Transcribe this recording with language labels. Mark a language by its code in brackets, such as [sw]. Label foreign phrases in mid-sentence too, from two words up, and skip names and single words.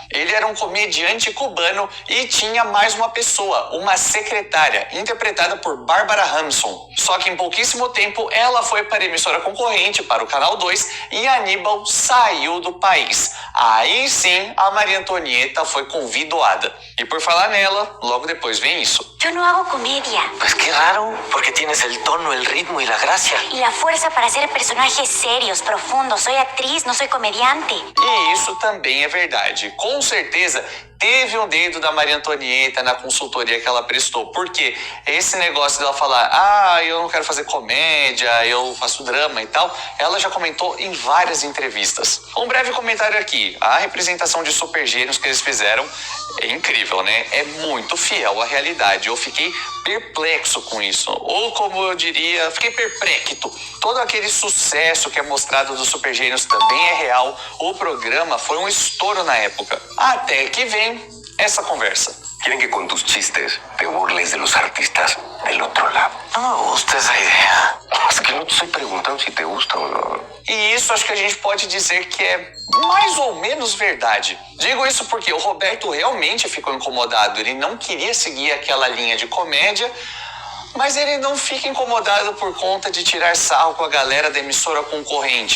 [pt] Ele era um comediante cubano e tinha mais uma pessoa, uma secretária, interpretada por Bárbara Hamson. Só que em pouquíssimo tempo, ela foi para a emissora concorrente, para o Canal 2, e Aníbal saiu do país. Aí sim, a Maria Antonieta foi convidada. E por falar nela, logo depois vem isso. [es] Yo no hago comedia. Pues qué raro, porque tienes el tono, el ritmo y la gracia. Y la fuerza para hacer personajes serios, profundos. Soy actriz, no soy comediante. [pt] E isso também é verdade. Com certeza teve um dedo da Maria Antonieta na consultoria que ela prestou. Porque esse negócio dela falar, eu não quero fazer comédia, eu faço drama e tal, ela já comentou em várias entrevistas. Um breve comentário aqui. A representação de Super Gênios que eles fizeram é incrível, né? É muito fiel à realidade. Eu fiquei perplexo com isso. Ou como eu diria, fiquei perplexo. Todo aquele sucesso que é mostrado dos Super Gênios também é real. O programa foi um estouro na época. Até que vem essa conversa. [es] Quieren que con tus chistes te burles de los artistas del otro lado. No me gusta esa idea. Es que no te estoy preguntando si te gusta o no. [pt] E isso acho que a gente pode dizer que é mais ou menos verdade. Digo isso porque o Roberto realmente ficou incomodado. Ele não queria seguir aquela linha de comédia, mas ele não fica incomodado por conta de tirar sarro com a galera da emissora concorrente.